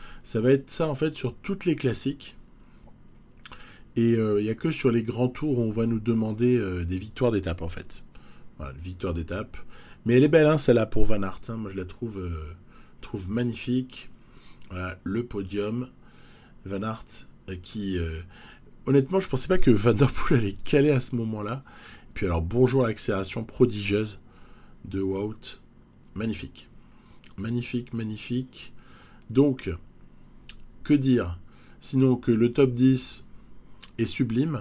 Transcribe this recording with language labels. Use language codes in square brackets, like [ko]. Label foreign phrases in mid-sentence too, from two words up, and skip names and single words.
[fr] Ça va être ça en fait sur toutes les classiques. Et il n'y a que sur les grands tours où on va nous demander des victoires d'étape en fait. Voilà, victoire d'étape. Mais elle est belle, hein, celle-là pour Van Aert. Hein. Moi, je la trouve magnifique. Voilà, le podium. Van Aert qui... honnêtement, je pensais pas que Van Der Poel allait caler à ce moment-là. Puis alors, bonjour l'accélération prodigieuse de Wout. Magnifique. Magnifique, magnifique. Donc, que dire? Sinon que le top 10 est sublime.